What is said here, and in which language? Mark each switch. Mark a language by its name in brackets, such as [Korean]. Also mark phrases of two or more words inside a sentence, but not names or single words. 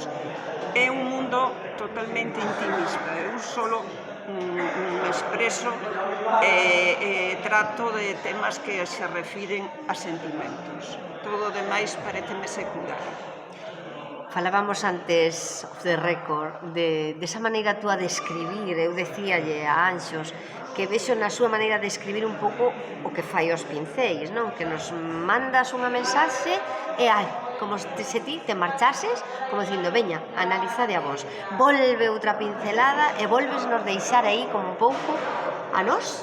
[Galician] É un mundo totalmente intimista. Eu solo me expreso e trato de temas que se refiren a sentimentos. Todo o demais pareceme secundario. Falábamos antes, [English] off the record, [Galician] desa maneira túa de escribir. Eu decíalle a Anxos que vexo na súa maneira de escribir un pouco o que fai os pincéis, non? Que nos mandas unha mensaxe e como se ti te marchases, como dicindo, veña, analizade a vos. Volve outra pincelada e volves nos deixar aí como un pouco a nós.